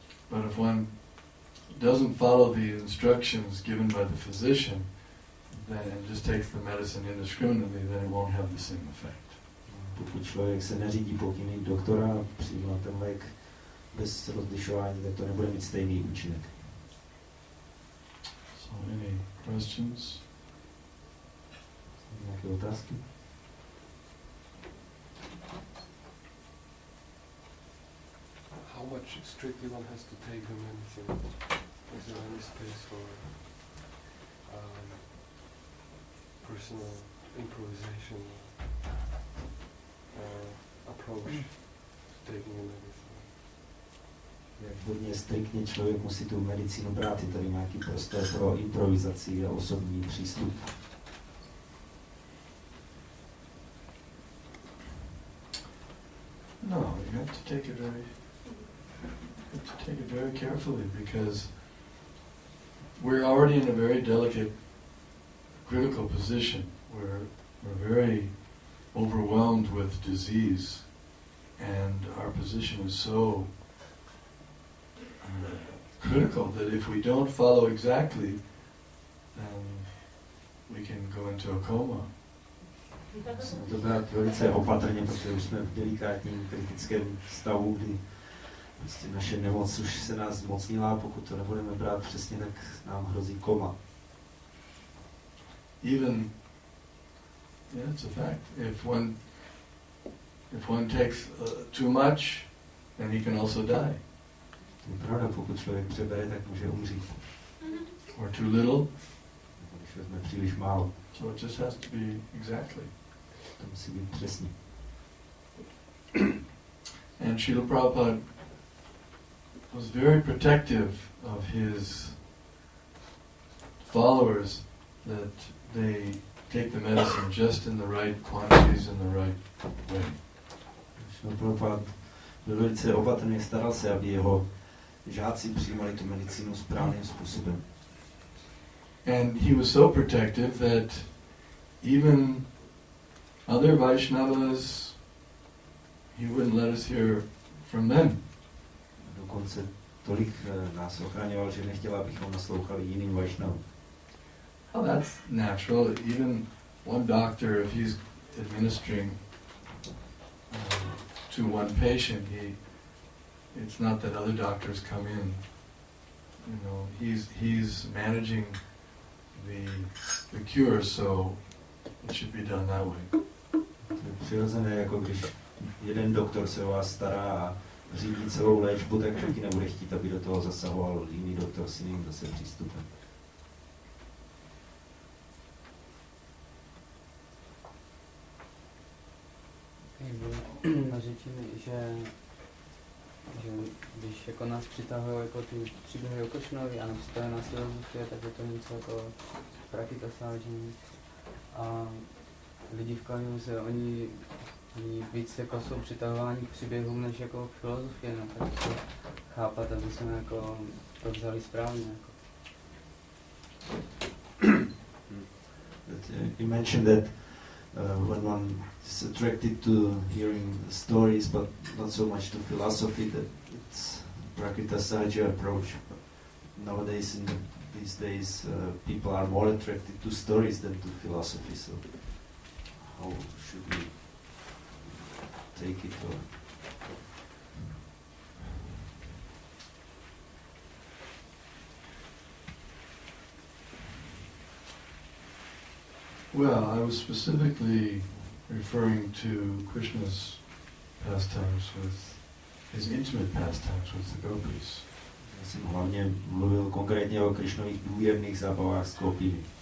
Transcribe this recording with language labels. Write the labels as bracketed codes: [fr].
[en] But if one doesn't follow the instructions given by the physician, then just takes the medicine indiscriminately, then it won't have the same effect. [cs] Pokud člověk se neřídí pokyny doktora a přijímá ten lék bez rozlišování, tak to nebude mít stejný účinek. [en] So, any questions? [cs] Nějaké otázky? [en] How much strictly one has to take the medicine? Is there any space for personal improvisation or approach to taking the medicine? [cs] Jak hodně striktně člověk musí tu medicínu brát, je tady nějaký prostor pro improvizaci a osobní přístup. [en] have to take it very carefully, because we're already in a very delicate, critical position. We're very overwhelmed with disease, and our position is so critical that if we don't follow exactly, then we can go into a coma. [cs] Musíme to brát velice opatrně, protože už jsme v delikátním, kritickém stavu, kdy prostě naše nemoc už se nás zmocnila, pokud to nebudeme brát přesně, tak nám hrozí koma. [en] Even, yeah, it's a fact. If one takes too much, then he can also die. [cs] To je pravda, pokud člověk přebere, tak může umřít. [en] Or too little. [cs] Když vezme příliš málo. [en] So it just has to be exactly. [cs] To musí být přesně. [en] And Srila Prabhupada was very protective of his followers, that they take the medicine just in the right quantities, in the right way. [cs] Srila Prabhupada byl velice opatrný, staral se, aby jeho žáci přijímali tu medicínu správným způsobem. [en] And he was so protective that even other Vaishnavas, he wouldn't let us hear from them. [cs] Dokonce tolik nás ochraňoval, že nechtěl, abychom naslouchali jiným Vaishnavům. [en] Well, that's natural. Even one doctor, if he's administering to one patient, it's not that other doctors come in. You know, he's managing the cure, so it should be done that way. [cs] To je přirozené, jako když jeden doktor se o vás stará a řídí celou léčbu, tak taky nebude chtít, aby do toho zasahoval jiný doktor s jiným zase přístupem. Na řeči mi, že když jako nás přitahují jako ty příběhy o Krishnovi a přitahuje nás filozofie, tak je to něco jako praktika sážení. A lidi v Kaliu se oni víc jako jsou přitahováni k příběhům než jako k filozofii, no, tak to chápat, aby jsme jako to vzali správně. Jako. [en] You mentioned that when one is attracted to hearing stories, but not so much to philosophy, that it's Prakrita Sahaja approach. But nowadays, in these days, people are more attracted to stories than to philosophy. So, how should we take it? Or Well, I was specifically referring to Krishna's pastimes his intimate pastimes with the gopis. [cs] Já jsem hlavně mluvil konkrétně o Krishnových důvěrných zábavách s gopími.